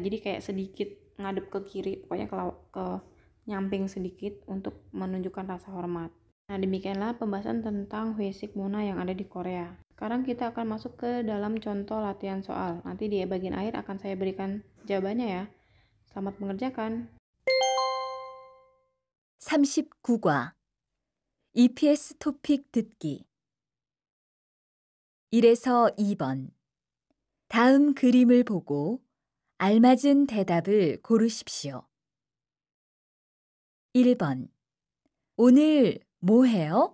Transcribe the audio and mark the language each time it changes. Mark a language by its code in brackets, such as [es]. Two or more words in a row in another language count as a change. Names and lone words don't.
[id] Jadi kayak sedikit ngadep ke kiri, pokoknya ke nyamping sedikit untuk menunjukkan rasa hormat. Nah, demikianlah pembahasan tentang basic Muna yang ada di Korea. Sekarang kita akan masuk ke dalam contoh latihan soal. Nanti di bagian akhir akan saya berikan jawabannya ya. Selamat mengerjakan. [ko] 39과 EPS 토픽 듣기 1에서 2번 다음 그림을 보고 알맞은 대답을 고르십시오. 1번 오늘 뭐 해요?